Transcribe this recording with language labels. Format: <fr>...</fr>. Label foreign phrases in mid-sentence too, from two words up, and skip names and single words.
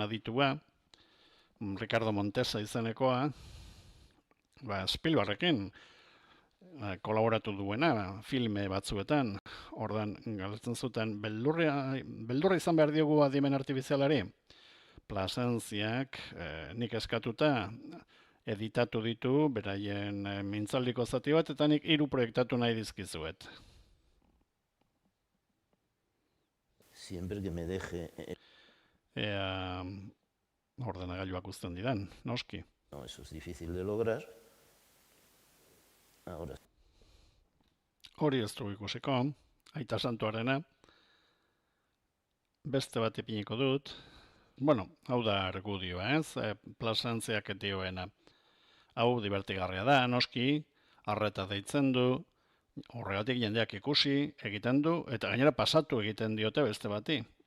<eu>aditua, Ricardo Montesa izenekoa, Spielbergekin kolaboratu duena, filme batzuetan, ordan galdetzen zuten, beldurra izan behar diogu adimen artifizialari, Plasentziak nik eskatuta, editatu ditu, beraien mintzaldiko zati bat, eta nik 3 proiektatu nahi dizkizuet.</eu> <es>siempre que me deje...</es> <eu>Ea ordenagailuak uzten didan, noski.</eu> <es>No, eso es difícil de lograr. Ahora</es> <eu>Hori ez dugu ikusiko, Aita Santuarena. Beste bat ipiniko dut. Bueno, hau da argudioa, ez? Plasentziak dioena. Hau divertigarria da, noski, arreta deitzen du, horregatik jendeak ikusi egiten du, eta gainera pasatu egiten diote beste bati.</eu>